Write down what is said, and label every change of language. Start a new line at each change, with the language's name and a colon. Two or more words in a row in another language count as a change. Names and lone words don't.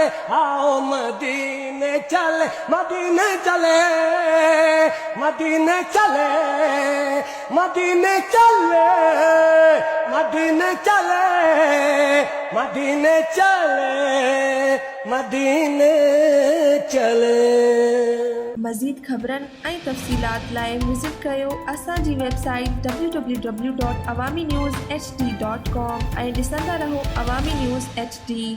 Urdu: آؤ مدینے چل, مدینے چلے, مدینے چلے, مدینے چلے, مدینے چلے, مدینے چلے, مدینے چلے.
Sindhi: مزید خبرن ऐं तफ़सीलात लाइ विज़िट कयो असांजी वेबसाइट www.awamiNewsHD.com ऐं ॾिसंदा रहो अवामी न्यूज़ HD.